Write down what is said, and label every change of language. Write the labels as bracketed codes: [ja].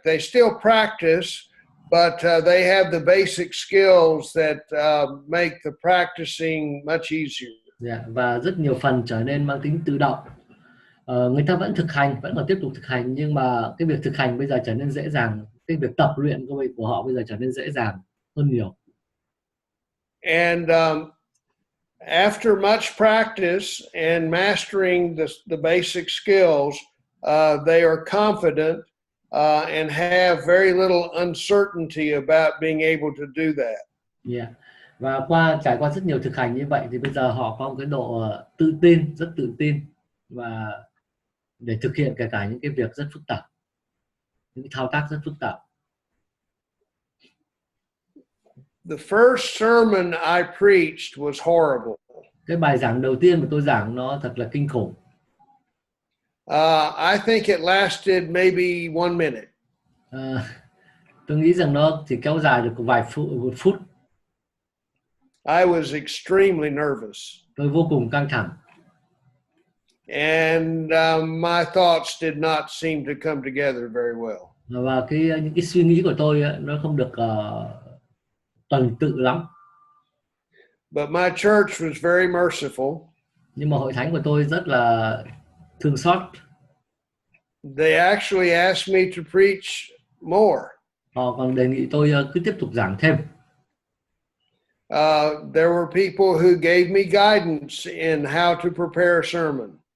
[en] They still practice, but they have the basic skills that make the practicing much easier. Yeah. [vi] Và rất nhiều phần trở nên mang tính tự động. Người ta vẫn thực hành, vẫn còn tiếp tục thực hành, nhưng mà cái việc thực hành bây giờ trở nên dễ dàng, cái việc tập luyện của họ bây giờ trở nên dễ dàng hơn nhiều. [en] And after much practice and mastering the basic skills, they are confident and have very little uncertainty about being able to do that. Yeah. [vi] Và trải qua rất nhiều thực hành như vậy thì bây giờ họ có một cái độ rất tự tin và để thực hiện kể cả những cái việc rất phức tạp, những cái thao tác rất phức tạp. [en] The first sermon I preached was horrible. [vi] Cái bài giảng đầu tiên mà tôi giảng nó thật là kinh khủng. [en] I think it lasted maybe 1 minute. [vi] Tôi nghĩ rằng nó chỉ kéo dài được một phút. [en] I was extremely nervous. [vi] Tôi vô cùng căng thẳng. [en] And my thoughts did not seem to come together very well. [vi] Và những cái suy nghĩ của tôi nó không được tuần tự lắm. [en] But my church was very merciful. [vi] Nhưng mà hội thánh của tôi rất là thương xót. [en] They actually asked me to preach more. [vi] Họ còn đề nghị tôi cứ tiếp tục giảng thêm. [en] There were people who gave me guidance in how to prepare a sermon.